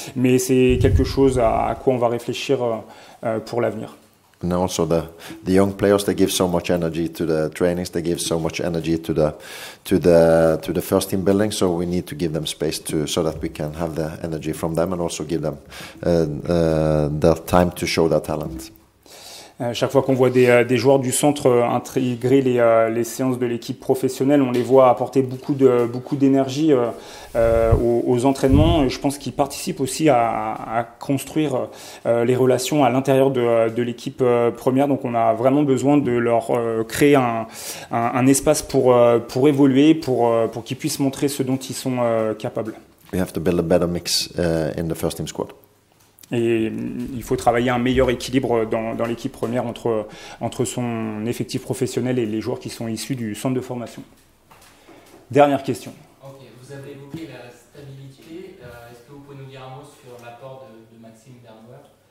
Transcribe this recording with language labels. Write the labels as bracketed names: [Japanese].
[French] Mais c'est quelque chose à quoi on va réfléchir pour l'avenir. [English] And also the young players, they give so much energy to the trainings, they give so much energy to the first team building, so we need to give them space so that we can have the energy from them and also give them the time to show their talent. [French] Chaque fois qu'on voit des joueurs du centre intégrer les séances de l'équipe professionnelle, on les voit apporter beaucoup d'énergie aux entraînements. Et je pense qu'ils participent aussi à construire les relations à l'intérieur de l'équipe première. Donc on a vraiment besoin de leur créer un espace pour évoluer, pour qu'ils puissent montrer ce dont ils sont capables. [English] We have to build a better mix in the first team squad. [French] Et il faut travailler un meilleur équilibre dans l'équipe première entre son effectif professionnel et les joueurs qui sont issus du centre de formation. Dernière question. Ok, vous avez évoqué la stabilité. Est-ce que vous pouvez nous dire un mot sur l'apport de Maxime Bernauer?